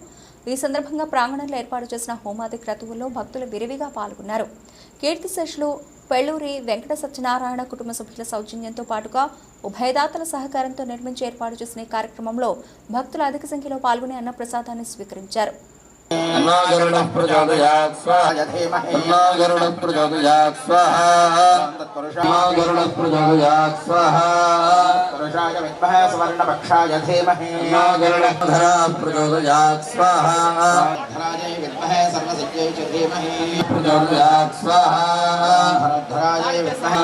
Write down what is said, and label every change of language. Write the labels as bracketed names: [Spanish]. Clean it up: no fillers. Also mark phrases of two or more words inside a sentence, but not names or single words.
[Telugu] ఈ సందర్భంగా ప్రాంగణంలో ఏర్పాటు చేసిన హోమాది క్రతువుల్లో భక్తులు విరివిగా పాల్గొన్నారు. కీర్తిశేషులు పెళ్లూరి వెంకట సత్యనారాయణ కుటుంబ సభ్యుల సౌజన్యంతో పాటుగా ఉభయదాతల సహకారంతో నిర్మించి ఏర్పాటు చేసిన ఈ కార్యక్రమంలో భక్తులు అధిక సంఖ్యలో పాల్గొని అన్నప్రసాదాన్ని స్వీకరించారు. [Sanskrit] गरुडः प्रचोदयात् स्वाहा तन्नो गरुडः प्रचोदयात् स्वाहा तन्नो गरुडः प्रचोदयात् स्वाहा पुरुषाय विद्महे सुवर्णपक्षाय धीमहि तन्नो गरुडः प्रचोदयात् स्वाहा धराय विद्महे सर्वसिद्ध्यै च धीमहि प्रचोदयात् स्वाहा धराय विद्महे